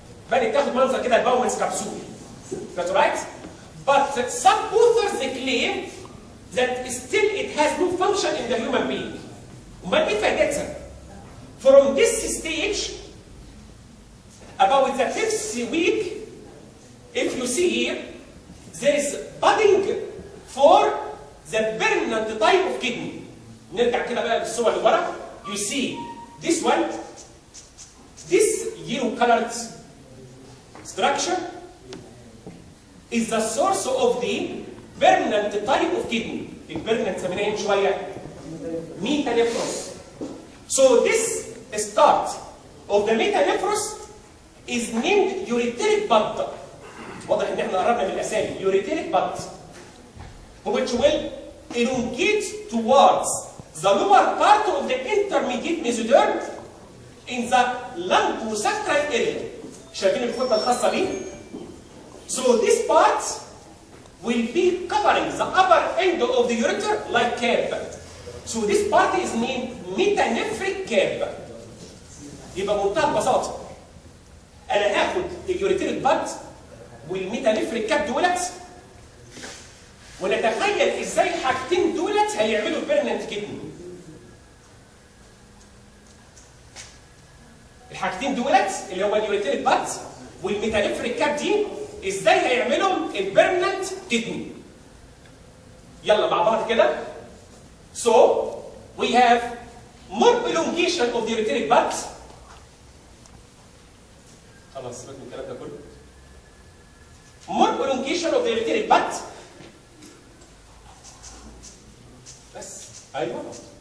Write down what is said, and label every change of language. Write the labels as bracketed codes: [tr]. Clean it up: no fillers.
[ar] بدات تاخد منظر كده الباومنز كبسول. [en] That's right. But some authors claim that still it has no function in the human being. [ar] امال ايه فائدتها؟ [en] From this stage about the 5th week, if you see here, there is budding for the permanent type of kidney. [ar] نرجع كده بقى للصور اللي ورا. [en] You see this one, this yellow colored structure is the source of the permanent type of kidney. [ar] البرمننت سميناها من شويه metanephros. [en] So this start of the metanephros is named ureteric bud. [ar] واضح ان احنا قربنا من الاسامي. [en] ureteric bud which will elongate towards the lower part of the intermediate mesoderm in the lumbosacral area. [ar] شايفين الكتله الخاصه بيه؟ [en] So this part will be covering the upper end of the ureter like curve. So this part is named metanephric curve. [ar] يبقى بمنتهى البساطه انا هاخد اليوريتيريك باد والميتانيفريك كاب دولت ونتخيل ازاي الحاجتين دولت هيعملوا بيرمننت كدني. الحاجتين دولت اللي هو اليوريتيريك باد والميتانيفريك كاب دي ازاي هيعملوا البيرمننت كدني. يلا مع بعض كده. [en] So we have more elongation of the ureteric bud. [ar] خلاص سيبك من الكلام ده كله. [en] More elongation of the ureteric bud. [ar] بس ايوه.